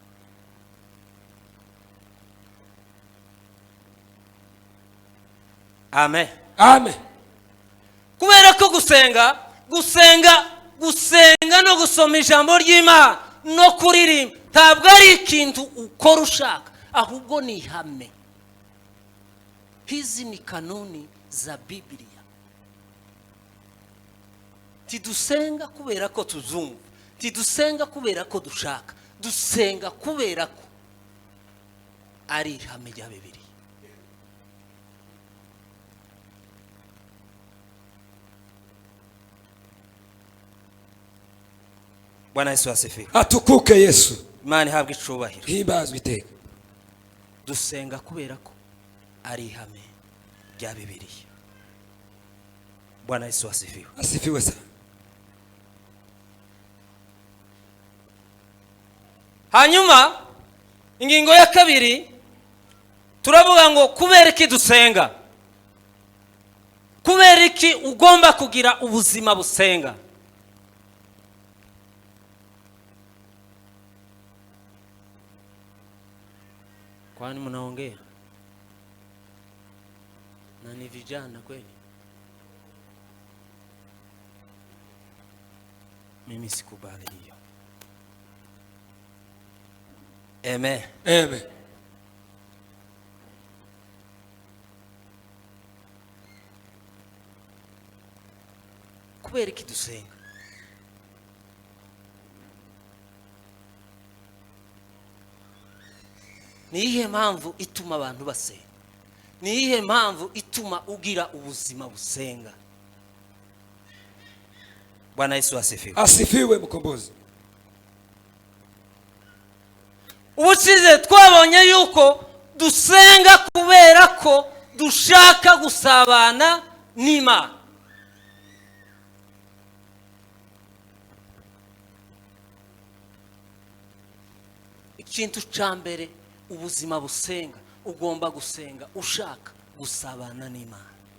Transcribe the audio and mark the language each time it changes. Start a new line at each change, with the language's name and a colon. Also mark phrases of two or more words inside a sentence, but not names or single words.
Kinyarwanda: Amen. Amen. Kubera ko gusenga no gusoma ijambo ry'Imana no kuririmba ntabwo ari ikintu ukora ushaka, ahubwo ni ihame.
Swahili: Hizi ni kanuni za Biblia.
Kinyarwanda: Tidusenga kubera ko tuzumva, tidusenga kubera ko dushaka, dusenga kubera ko ari ihame rya Biblia.
Swahili: Bwana Yesu asifiwe. Atukuke Yesu.
Kinyarwanda: Imana ihabwe icubahiro. Himbazwe iteka. Dusenga kubera ko ari ihame rya Bibiliya.
Swahili: Bwana Yesu asifiwe. Asifiwe sana.
Kinyarwanda: Hanyuma ingingo ya kabiri turavuga ngo kubera iki dusenga. Kubera iki ugomba kugira ubuzima busenga.
Swahili: Kwani mnaongea? Na ni vijana kweli? Mimi sikubali hiyo. Amen. Amen.
Kinyarwanda: Kubera iki dusenga? Ni iyihe mpamvu ituma abantu basenga? Ni iyihe mpamvu ituma ugira ubuzima busenga?
Swahili: Bwana Yesu asifiwe. Asifiwe mkombozi.
Kinyarwanda: Ubusize twabonye yuko dusenga kubera ko dushaka gusabana n'Imana. Ikintu cyambere ubuzima busenga, ugomba gusenga ushaka gusabana n'Imana.